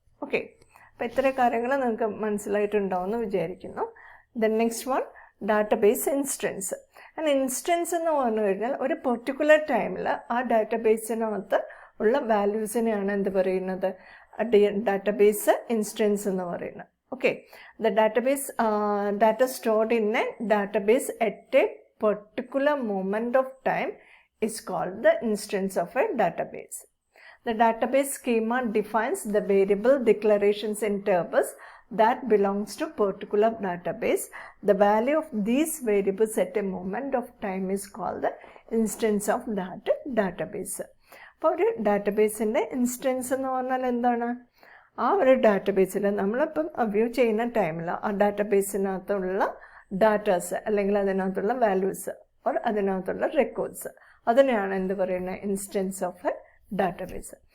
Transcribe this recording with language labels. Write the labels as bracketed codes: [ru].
[ml] Okay, അപ്പോൾ ഇത്തരം കാര്യങ്ങൾ നിങ്ങൾക്ക് മനസ്സിലായിട്ടുണ്ടാവുമെന്ന് വിചാരിക്കുന്നു. Then next one, database instance. Instance എന്ന് പറഞ്ഞു കഴിഞ്ഞാൽ ഒരു പെർട്ടിക്കുലർ ടൈമിൽ ആ ഡാറ്റാബേസിനകത്ത് ഉള്ള വാല്യൂസിനെയാണ് എന്ത് പറയുന്നത്, ഡാറ്റാബേസ് ഇൻസ്റ്റൻസ് എന്ന് പറയുന്നത്. [en] Okay, the database data stored in a database at a particular moment of time is called the instance of a database. The database schema defines the variable declarations in tables that belongs to particular database. The value of these variables at a moment of time is called the instance of that database. [ml] അപ്പോൾ ഒരു ഡാറ്റാബേസിൻ്റെ instance എന്ന് പറഞ്ഞാൽ എന്താണ്, ആ ഒരു ഡാറ്റാബേസിൽ നമ്മളിപ്പം view ചെയ്യുന്ന ടൈമിൽ ആ ഡാറ്റാബേസിനകത്തുള്ള ഡാറ്റാസ് അല്ലെങ്കിൽ അതിനകത്തുള്ള വാല്യൂസ് ഓർ അതിനകത്തുള്ള റെക്കോർഡ്സ് അതിനെയാണ് എന്ത് പറയുന്നത്, ഇൻസ്റ്റൻസ് ഓഫ് എ ഡാറ്റാബേസ്.